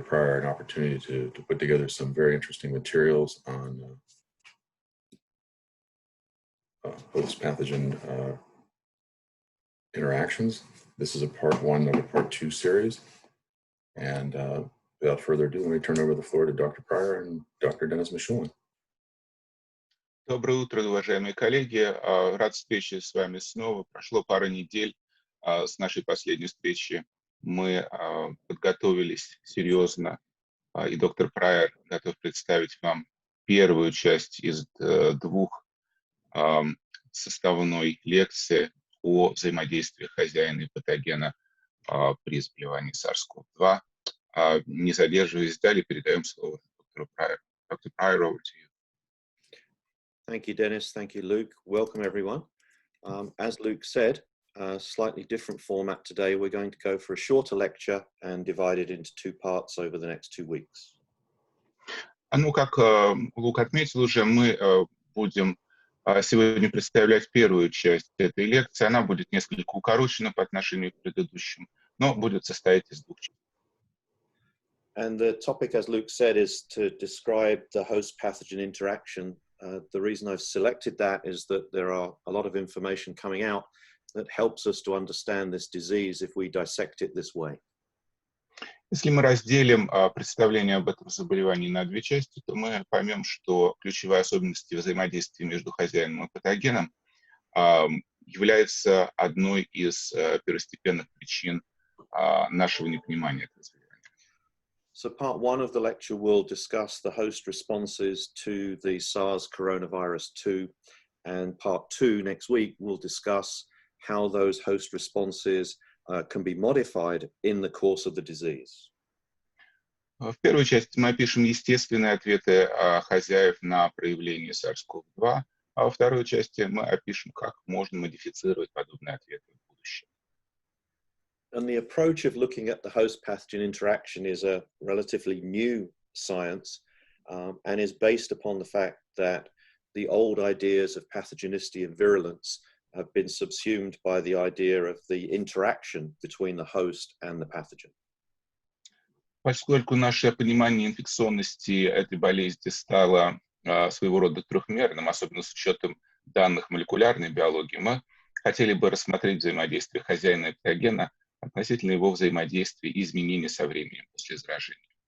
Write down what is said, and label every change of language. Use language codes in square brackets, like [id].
[en] Pryor an opportunity to put together some very interesting materials on host-pathogen interactions. This is a part one of a part two series, and without further ado, let me turn over the floor to Dr. Pryor and Dr. Dennis Michulin. [ru] Доброе утро, уважаемые коллеги. Рад встрече с вами снова. Прошло пара недель с нашей последней встречи. Мы подготовились серьезно, и доктор Прайер готов представить вам первую часть из двух составной лекции о взаимодействии хозяина и патогена при заболевании SARS-CoV-2. Не задерживаясь далее, передаем слово доктору Прайеру. [en] Dr. Pryor, over to you. Thank you, Dennis. Thank you, Luke. Welcome, everyone. As Luke said, a slightly different format today. We're going to go for a shorter lecture and divide it into two parts over the next 2 weeks. [ru] Ну, как Лук отметил уже, мы будем сегодня представлять первую часть этой лекции. Она будет несколько укорочена по отношению к предыдущим, но будет состоять из двух частей. [en] And the topic, as Luke said, is to describe the host-pathogen interaction. The reason I've selected that is that there are a lot of information coming out that helps us to understand this disease if we dissect it this way. [ru] Если мы разделим представление об этом заболевании на две части, то мы поймем, что ключевая особенность взаимодействия между хозяином и патогеном является одной из первостепенных причин нашего непонимания этого заболевания. [en] So part one of the lecture will discuss the host responses to the SARS coronavirus 2, and part two next week will discuss how those host responses can be modified in the course of the disease. [ru] В первой части мы опишем естественные ответы хозяев на проявление SARS-CoV-2, а во второй части мы опишем, как можно модифицировать подобные ответы в будущем. [en] And the approach of looking at the host-pathogen interaction is a relatively new science and is based upon the fact that the old ideas of pathogenicity and virulence have been subsumed by the idea of the interaction between the host and the pathogen. [ru] Поскольку наше понимание инфекционности этой болезни стало своего рода трехмерным, особенно с учетом данных молекулярной биологии, мы хотели бы рассмотреть взаимодействие хозяина и патогена относительно его взаимодействия и изменения со временем после заражения.